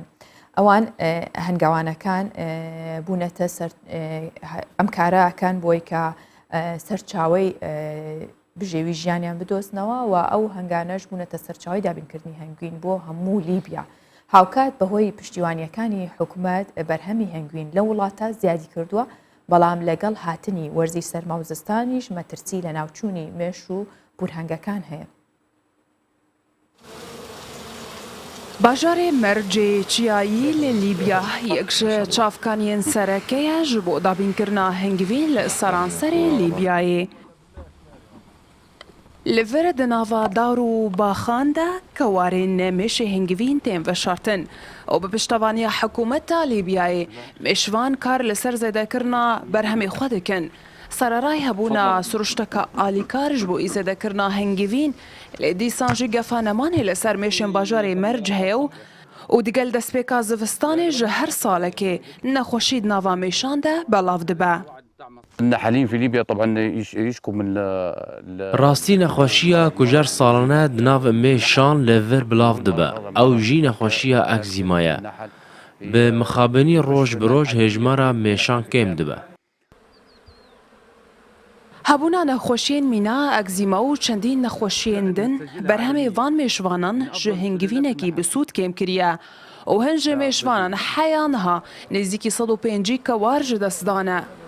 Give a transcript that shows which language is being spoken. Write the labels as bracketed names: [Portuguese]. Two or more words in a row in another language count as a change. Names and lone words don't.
[Central Kurdish] ئەوان هەنگاوانەکان بوونەتە ئەم کارەکان بۆی کە سەرچاوی بژێوی ژیانیان بدۆستنەوە و ئەو هەنگانەش بوونەتە سەرچاوی دابینکردنی هەنگوین بۆ هەموو لیبیا. هاوکات بەهۆی پشتیوانیەکانی حکوومەت بەرهەمی هەنگوین لە وڵاتە زیادی کردووە بەڵام لەگەڵ هاتنی وەرزی سەرما و زستانیش مەترسی لە ناوچوونی مێش و بورهەنگەکان هەیە. [Kurdish] باژارê Mercê Çiyayî li Lîbya yek ji çavkaniyên sereke ye ji bo dabînkirina hengivîn li Seranserê Lîbyayê. Li vir di nava dar û baxan de kewarên mêşê hengivîn tên veşartin û bi piştevaniya hikûmeta Lîbyayê mêşvan kar li ser zêdekirina berhemê xwe dikin. Sererayê hebûna siruşteka alîkar ji bo îzêdekirina hengivîn lê dîsan jî gefa nemanê li ser mêşên bajarê Merc heye û digel destpêka zivistanê ji her salekê nexweşî di nava mêşan de belav dibe. ڕاستی نەخۆشیە کوژەر ساڵانە دناو مێشان لە ڤر بلاو دەبە ئەو ژی نەخۆشیە ئەکزیمایە بە مخابنی ڕۆژ بڕۆژ هێژمارە مێشان کێم دەبە. Hebûna nexweşiyên mîna, egzîma û çendîn nexweşiyên din berhemê van mêşvanan ji hingivînekî bi sûd kêm kiriye û hin ji mêşvanan heya niha nêzîkî 105 kewar ji dest dane.